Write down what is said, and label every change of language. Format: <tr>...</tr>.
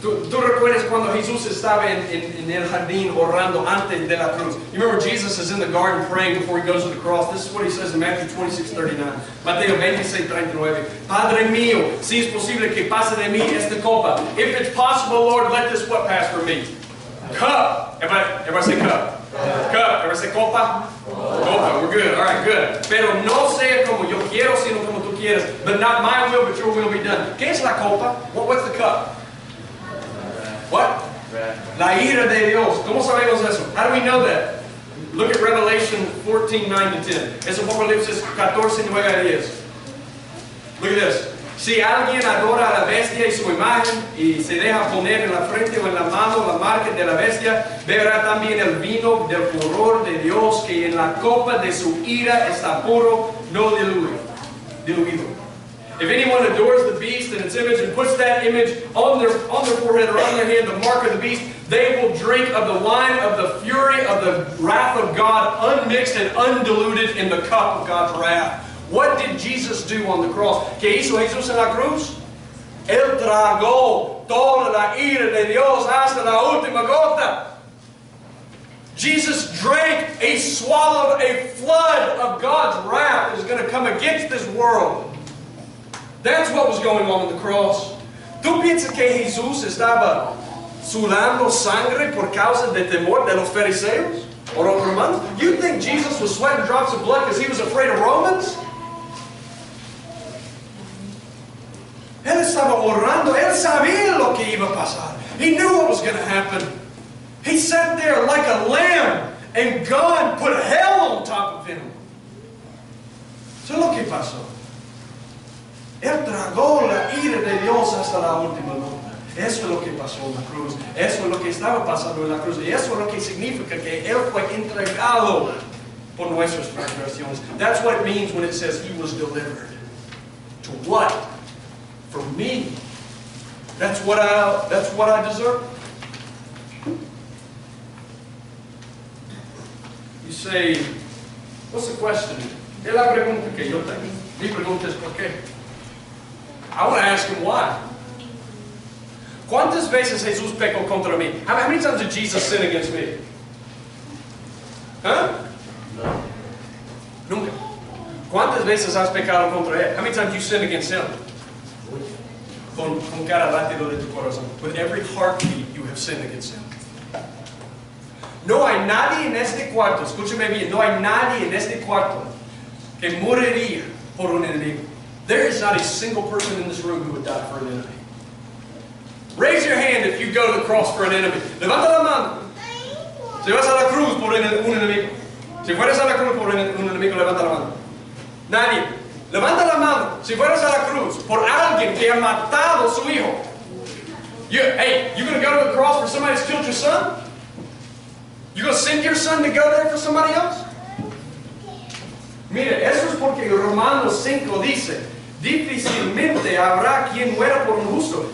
<es>Tú recuerdas cuando Jesús estaba en el jardín orando antes de la cruz.</es> <en>You remember Jesus is in the garden praying before he goes to the cross. This is what he says in Matthew 26:39.</en> <es>Mateo 26:39. Padre mío, si es posible que pase de mí esta copa.</es> <en>If it's possible, Lord, let this what pass from me. Cup. Everybody say cup. Cup. Everybody say copa. Copa. We're good. All right, good.</en> <es>Pero no sea como yo quiero, sino como tú quieres.</es> <en>But not my will, but your will be done.</en> <es>¿Qué es la copa?</es> <en>What's the cup? What?</en> <es>La ira de Dios. ¿Cómo sabemos eso?</es> <en>How do we know that? Look at Revelation 14:9-10.</en> <es>Es Apocalipsis 14:9-10.</es> <en>Look at this.</en> <es>Si alguien adora a la bestia y su imagen y se deja poner en la frente o en la mano la marca de la bestia, beberá también el vino del furor de Dios, que en la copa de su ira está puro, no diluido.</es> <en>If anyone adores the beast and its image and puts that image on their forehead or on their hand, the mark of the beast, they will drink of the wine of the fury of the wrath of God, unmixed and undiluted in the cup of God's wrath. What did Jesus do on the cross?</en> <es>¿Qué hizo Jesús en la cruz? Él tragó toda la ira de Dios hasta la última gota.</es> <en>Jesus drank, he swallowed a flood of God's wrath that is going to come against this world. That's what was going on the cross.</en> <es>¿Tú piensas que Jesús estaba sudando sangre por causa de temor de los fariseos o los romanos?</es> <en>You think Jesus was sweating drops of blood because he was afraid of Romans?</en> <es>Él estaba orando. Él sabía lo que iba a pasar.</es> <en>He knew what was going to happen. He sat there like a lamb, and God put hell on top of him.</en> <es>Eso es lo que pasó. Él tragó la ira de Dios hasta la última nota. Eso es lo que pasó en la cruz. Eso es lo que estaba pasando en la cruz. Y eso es lo que significa que Él fue entregado por nuestras transgresiones.</es> <en>That's what it means when it says He was delivered. To what? For me. That's what I deserve. You say, what's the question?</en> <es>Es la pregunta que yo tengo. Mi pregunta es ¿por qué?</es> <en>I want to ask him why.</en> <es>¿Cuántas veces Jesús pecó contra mí?</es> <en>How many times did Jesus sin against me?</en> <es>Huh? No. Nunca. ¿Cuántas veces has pecado contra él?</es> <en>How many times you sin against him?</en> <es>Con cada latido de tu corazón.</es> <en>With every heartbeat you have sinned against him.</en> <es>No hay nadie en este cuarto, escúcheme bien, no hay nadie en este cuarto que moriría por un enemigo.</es> <en>There is not a single person in this room who would die for an enemy. Raise your hand if you go to the cross for an enemy.</en> <es>Levanta la mano. Si vas a la cruz por un enemigo. Si fueras a la cruz por un enemigo, levanta la mano. Nadie. Levanta la mano. Si fueras a la cruz por alguien que ha matado a su hijo.</es> <en>Hey, you going to go to the cross for somebody who's killed your son? You going to send your son to go there for somebody else?</en> <es>Mire, eso es porque Romanos 5 dice, difícilmente habrá quien muera por un justo.</es>